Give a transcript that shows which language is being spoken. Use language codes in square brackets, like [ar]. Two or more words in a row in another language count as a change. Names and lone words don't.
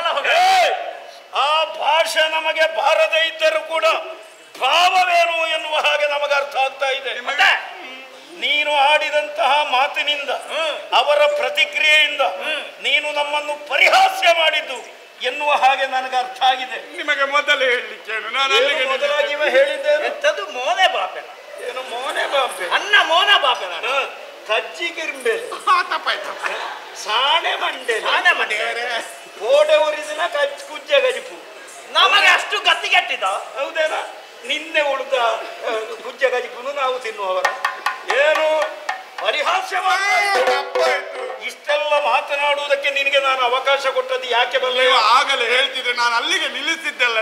[kn] ಆ ಭಾಷೆ ನಮಗೆ ಬಾರದೇ ಇದ್ದರೂ ಕೂಡ ಭಾವವೇನು ಎನ್ನುವ ಹಾಗೆ ನಮಗೆ ಅರ್ಥ ಆಗ್ತಾ ಇದೆ. ನೀನು ಆಡಿದಂತಹ ಮಾತಿನಿಂದ, ಅವರ ಪ್ರತಿಕ್ರಿಯೆಯಿಂದ ನೀನು ನಮ್ಮನ್ನು ಪರಿಹಾಸ್ಯ ಮಾಡಿದ್ದು ಎನ್ನುವ ಹಾಗೆ ನನಗೆ ಅರ್ಥ ಆಗಿದೆ. ನಿಮಗೆ ಮೊದಲೇ ಹೇಳಲಿಕ್ಕೆ ಮೊದಲಾಗಿ ಹೇಳಿದ್ದೇನೆ. ಎಂಥದ್ದು ಮೋನೆ ಬಾಪೆ? ಏನು ಮೋನೆ ಬಾಪೆ? ಅನ್ನ ಮೋನ ಬಾಪೆ. [tcy] ಕಜ್ಜಿ ಕಿರ್ಬೇಲೆ, ಸಾಣೆ ಮಂಡೆ, ಕೋಡೆ ಉರಿದಿನ ಕುಜ್ಜೆ ಗಜಿಪು. [kn] ನಮಗೆ ಅಷ್ಟು ಗತ್ತಿಗೆಟ್ಟಿದ? ಹೌದೇನ? ನಿನ್ನೆ ಉಳಿದ ಕುಜ್ಜೆ ಗಜಿಪುನು ನಾವು ತಿನ್ನುವವರ. ಏನು ಪರಿಹಾಸ್ಯ ಇಷ್ಟೆಲ್ಲ ಮಾತನಾಡುವುದಕ್ಕೆ ನಿನಗೆ ನಾನು ಅವಕಾಶ ಕೊಟ್ಟದ್ದು ಯಾಕೆ ಬಲ್ಲ? ಆಗಲೇ ಹೇಳ್ತಿದ್ರೆ ನಾನು ಅಲ್ಲಿಗೆ ನಿಲ್ಲಿಸಿದ್ದೆಲ್ಲ.